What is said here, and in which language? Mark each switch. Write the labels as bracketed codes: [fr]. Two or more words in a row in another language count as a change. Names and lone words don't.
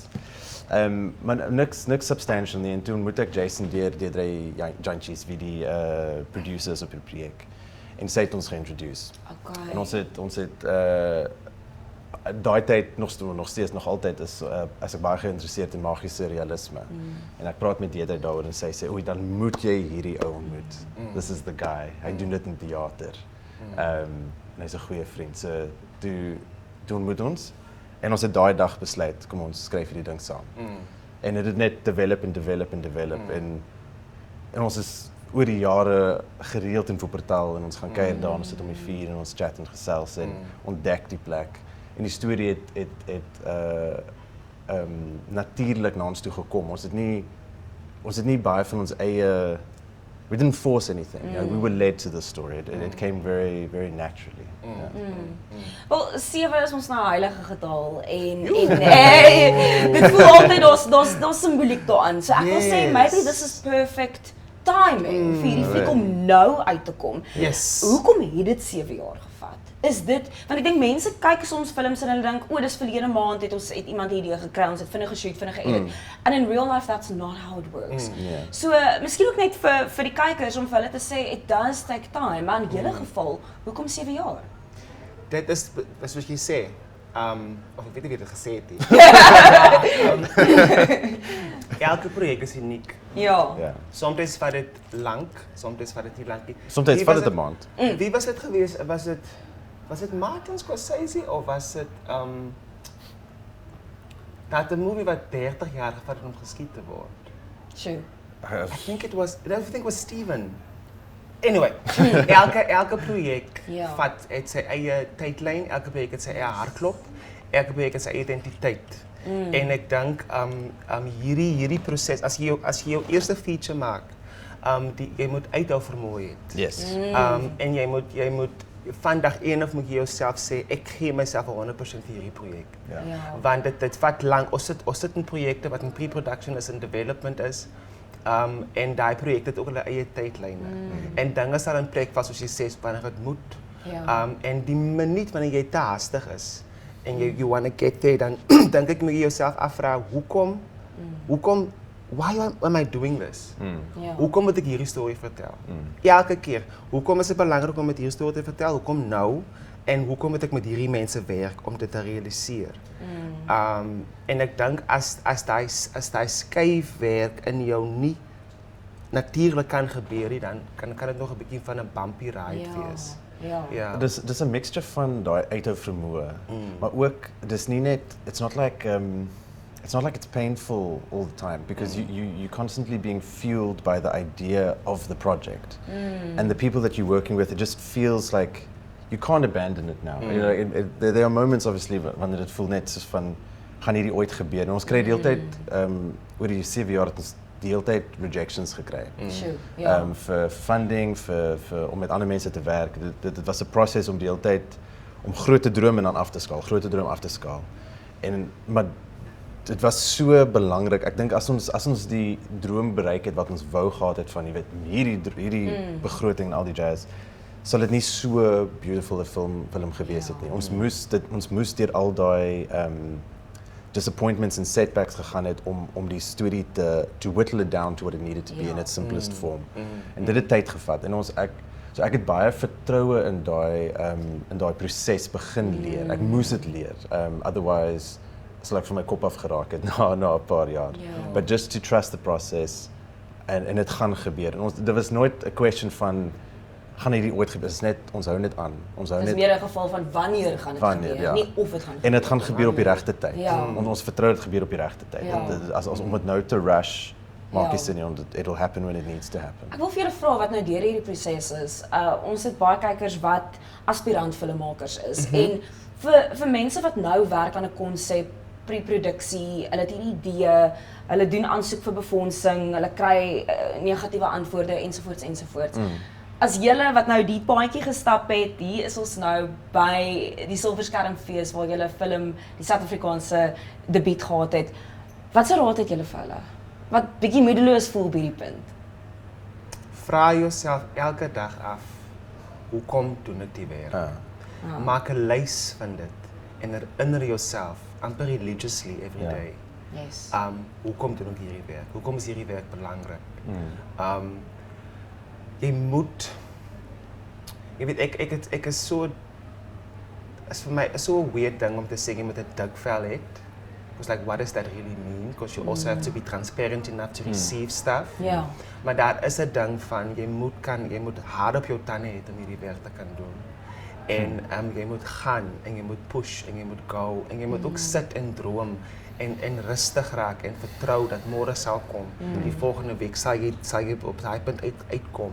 [af] Maar niks substantial nie en toe ontmoet ek Jason deur drie jantjies wie die producers op die projek. En sy het ons geïntroduce. Okay. En ons het daai tyd nog steeds nog altyd is ek baie geïnteresseerd in magiese realisme. En ek praat met Deedre daaroor en sy sê, "Oei, dan moet jy hierdie ou ontmoet. [en] This is the guy. [af] Hy doen dit in theater." En hy's 'n goeie vriend. So toe ontmoet ons en ons het daai dag besluit, kom ons skryf hierdie ding saam. En dit het net develop en ons is oor die jare gereeld in Wuppertal en ons gaan kuier daar, ons sit om die vuur en ons chat en gesels en ontdek die plek. En die storie het natuurlik na ons toe gekom. Ons het nie baie van ons eie [en] we didn't force anything. We were led to the story. It came very very naturally. [af] Wel, 7 is ons nou 'n heilige getal en dit voel altyd daar's simboliek daarin. So ek wil sê [en] maybe this is perfect timing [af] vir hierdie fliek om nou uit te kom. Yes. Hoekom het dit 7 jaar gevat? is dit, want ek dink mense kyk soms films en hulle dink, o, dis verlede maand het iemand 'n idee gekry, ons het vinnig geshoot, vinnig geëdit. [en] And in real life that's not how it works. [af] So, miskien ook net vir die kykers om vir hulle te sê [en] it does take time, [af] maar in julle geval, hoekom 7 jaar? Dit is soos jy sê, of ek weet nie wie dit gesê het nie. Elke projek is uniek. Ja. Soms vat dit lank, soms vat dit nie lank nie. Soms vat dit 'n maand. Wie was dit gewees? Was dit Martin Scorsese of was dit dat 'n movie wat 30 jaar gevat het om geskied te word? Sure. [en] I think it was Steven. [af] Anyway, elke projek het sy eie tydlyn, elke projek het sy eie hartklop, elke projek het sy eie identiteit. En ek dink hierdie proses, as jy jou eerste feature maak, jy moet uithou vermoë hê. Yes. En jy moet van dag 1 af moet jy jouself sê ek gee myself 100% vir hierdie projek. Want dit vat lank. Ons sit in projekte wat in pre-production is en development is. En daai projek het ook hulle eie tydlyne. En dinge sal in plek vas soos jy sê wanneer dit moet. En die minuut wanneer jy te haastig is en [en] you want to get there, [af] dan dink ek moet jy jouself afvra hoekom [en] why am I doing this? [af] Hoekom moet ek hierdie storie vertel? Elke keer, hoekom is dit belangrik om met hierdie storie te vertel? Hoekom nou? En hoekom moet ek met hierdie mense werk om dit te realiseer? En ek dink as daai skuifwerk in jou nie natuurlik kan gebeur nie, dan kan dit nog 'n bietjie van 'n bumpy ride wees. Ja. Dis 'n mixture van daai uithou vermoë, maar ook dis nie net [en] it's not like it's painful all the time because you're constantly being fueled by the idea of the project. And the people that you're working with, it just feels like you can't abandon it now. You know, there are moments obviously [af] wanneer dit voel net soos van gaan hierdie ooit gebeur. En ons kry die hele tyd oor die 7 jaar het ons die hele tyd rejections gekry. Vir funding, vir om met ander mense te werk. Dit was 'n proses om die hele tyd om groot te droom en dan af te skaal, groot te droom af te skaal. Maar dit was so belangrik. Ek dink as ons die droom bereik het wat ons wou gehad het van hierdie begroting en al die jazz, sal dit nie so beautiful 'n film gewees het nie. Ons moes deur al daai [en] disappointments and setbacks [af] gegaan het om die storie [en] to whittle it down to what it needed to be in its simplest form. [af] En dit het tyd gevat en ek het baie vertroue in daai proses begin leer. Ek moes dit leer. Otherwise sal ek van my kop af geraak het na 'n paar jaar. [en] But just to trust the process [af] en dit gaan gebeur. En dit was nooit 'n question van gaan hierdie ooit gebeur. Dit is net ons hou net aan. Ons hou net. Dis meer 'n geval van wanneer gaan dit gebeur, nie of dit gaan gebeur. En dit gaan gebeur op die regte tyd. Ons vertrou dit gebeur op die regte tyd. As om dit nou te rush maak nie sin nie, [en] it'll happen when it needs to happen. [af] Ek wil vir julle vra wat nou deur hierdie proses is. Ons het baie kykers wat aspirant filmmakers is en vir mense wat nou werk aan 'n konsep, pre-produksie, hulle het 'n idee, hulle doen aansoek vir befondsing, hulle kry negatiewe antwoorde ensovoorts. As julle wat nou die paadjie gestap het, hier is ons nou by die Silverskermfees waar julle film die Suid-Afrikaanse debuut gehad het. Watse raad het julle vir hulle? Wat bietjie moedeloos voel by die punt? Vra jouself elke dag af, hoekom doen ek die werk? Maak 'n lys van dit en herinner jouself amper [en] religiously every day. [af] Yes. Hoekom doen ek hierdie werk? Hoekom is hierdie werk belangrik? Jy moet, jy weet ek is so, is vir my so 'n weird ding om te sê jy moet 'n dik vel hê. [en] Because like what does that really mean? Because you also have to be transparent enough to receive stuff. [af] Maar daar is 'n ding van jy moet hard op jou tande hê om hierdie werk te kan doen. En jy moet gaan en jy moet push en jy moet go en jy moet ook sit en droom en rustig raak en vertrou dat môre sal kom. Die volgende week sal jy op daai punt uitkom.